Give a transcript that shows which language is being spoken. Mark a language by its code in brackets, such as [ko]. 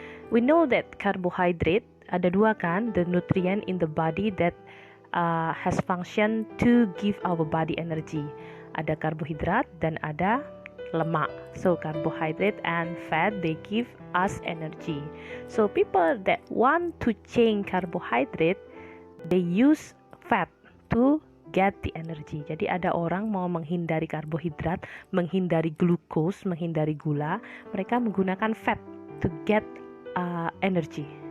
[en] We know that carbohydrate [id] ada dua kan, [en] the nutrient in the body that has function to give our body energy. [id] Ada karbohidrat dan ada lemak. [en] So carbohydrate and fat, they give us energy. So people that want to change carbohydrate, they use fat to get the energy. [id] Jadi ada orang mau menghindari karbohidrat, menghindari glucose, menghindari gula, mereka menggunakan fat [en] to get energy.